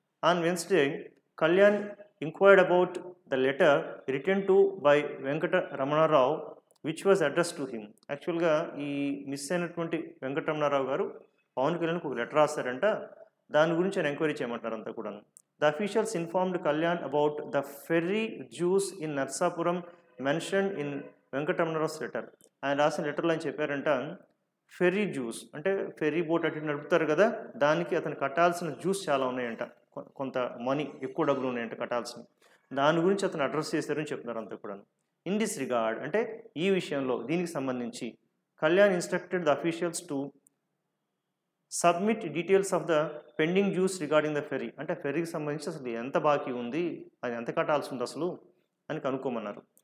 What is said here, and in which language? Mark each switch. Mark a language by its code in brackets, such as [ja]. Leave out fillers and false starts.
[en] On Wednesday Kalyan inquired about the letter return to by Venkataramanarao which was address to him. [te] యాక్చువల్గా ఈ miss అయినటువంటి వెంకటరమణారావు గారు పవన్ కళ్యాణ్కి ఒక లెటర్ రాస్తారంట, దాని గురించి ఆయన ఎంక్వైరీ చేయమంటారు అంతా కూడా. [en] The officials informed Kalyan about the ferry juice in Narsapuram mentioned in Venkatramana's letter. [te] ఆయన రాసిన లెటర్లో ఆయన చెప్పారంట, ఫెర్రీ జ్యూస్ అంటే ఫెర్రీ బోట్ అటు నడుపుతారు కదా, దానికి అతను కట్టాల్సిన జ్యూస్ చాలా ఉన్నాయంట. కొంత మనీ ఎక్కువ డబ్బులు ఉన్నాయంటే కట్టాల్సినవి, దాని గురించి అతను అడ్రస్ చేశారని చెప్తున్నారు అంతా కూడా. [en] in this regard [te] అంటే ఈ విషయంలో దీనికి సంబంధించి [en] Kalyan instructed the officials to submit details of the pending dues regarding the ferry, [te] అంటే ఫెర్రీకి సంబంధించి అసలు ఎంత బాకీ ఉంది, అది ఎంత కట్టాల్సి ఉంది అసలు అని కనుక్కోమన్నారు.